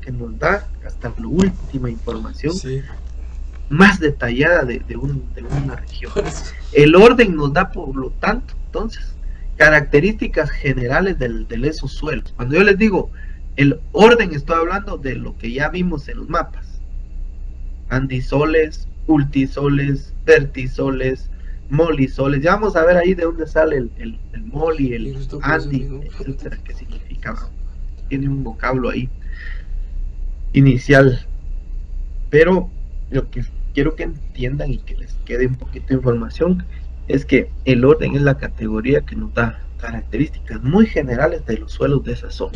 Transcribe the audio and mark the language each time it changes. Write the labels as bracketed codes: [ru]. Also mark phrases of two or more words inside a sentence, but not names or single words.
[es] Que nos da hasta la última información, sí, más detallada de una región. El orden nos da, por lo tanto, entonces, características generales de esos suelos. Cuando yo les digo el orden, estoy hablando de lo que ya vimos en los mapas: andisoles, ultisoles, vertisoles, molisoles. Ya vamos a ver ahí de dónde sale el moli, el andi, etcétera, qué significa. Tiene un vocablo ahí inicial, pero lo que quiero que entiendan y que les quede un poquito de información es que el orden es la categoría que nos da características muy generales de los suelos de esa zona.